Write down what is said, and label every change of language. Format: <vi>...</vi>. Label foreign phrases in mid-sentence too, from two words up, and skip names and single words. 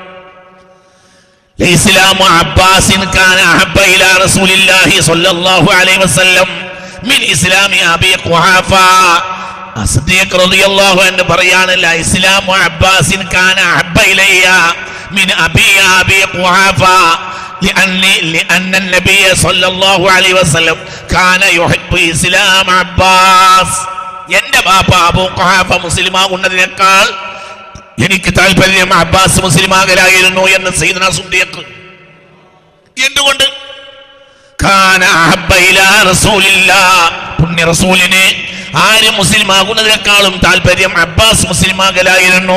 <ar>إسلام عباس كان أحب إلى رسول الله صلى الله عليه وسلم من إسلام أبي قحافة. അസ്ദീഖ് رضي الله عنه പറയാണ്, إسلام عباس كان أحب إلي من أبي قحافة لأن النبي صلى الله عليه وسلم كان يحب إسلام عباس.</ar> <ml>എന്റെ ബാപ്പ അബൂ ഖുഹാഫ മുസ്ലിമാകുന്നതിനേക്കാൾ എനിക്ക് താല്പര്യം അബ്ബാസ് മുസ്ലിമാകലായിരുന്നു എന്ന് സയ്യിദ്ന സുദ്ദീഖ്.</ml> <ar>എന്തുകൊണ്ട്? كان أحب إلى رسول الله.</ar> <ml>പുണ്യ റസൂലിനെ ആര് മുസ്ലിമാകുന്നതിനേക്കാളും താല്പര്യം അബ്ബാസ് മുസ്ലിമാകലായിരുന്നു.</ml>